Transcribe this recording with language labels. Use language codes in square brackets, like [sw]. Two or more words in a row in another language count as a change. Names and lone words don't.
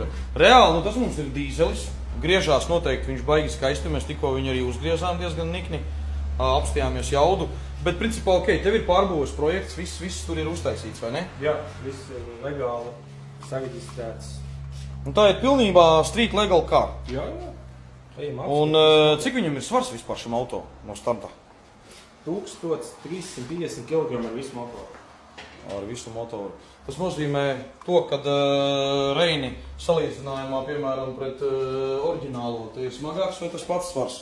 [lv] Reāli, tas mums ir dīzelis. Griežās noteikti viņš baigi skaisti, mēs tikko viņu arī uzgriezām diezgan nikni, apstījāmies jaudu. Bet principā, ok, tev ir pārbūves projekts, viss tur ir uztaisīts, vai ne? Jā, viss ir legāli sareģistrēts. Un tā ir pilnībā [en] street legal car. [lv] Jā. Un cik viņam ir svars vispār šim auto no starta? 1350 kg ar visu motoru. Ar visu motoru. Tas nozīmē to, kad Reini salīdzinājumā, piemēram, pret oriģinālo, te ir smagāks vai tas pats svars?